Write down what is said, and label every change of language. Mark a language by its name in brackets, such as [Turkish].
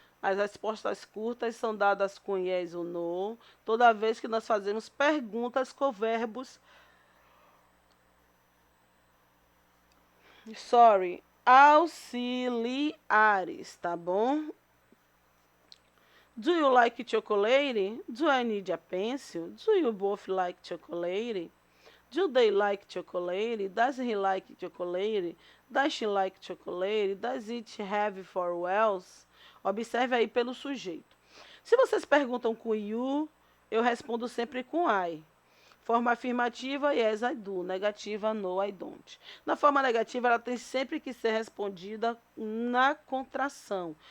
[Portuguese] As respostas curtas são dadas com yes ou no, toda vez que nós fazemos perguntas com verbos, auxiliares, tá bom? [English] Do you like chocolate? Do I need a pencil? Do you both like chocolate? Do they like chocolate? Does he like chocolate? Does she like chocolate? Does it have four wells? [Portuguese] Observe aí pelo sujeito. Se vocês perguntam com you, eu respondo sempre com I. Forma afirmativa, [English] yes, I do. [Portuguese] Negativa, [English] no, I don't. [Portuguese] Na forma negativa, ela tem sempre que ser respondida na contração.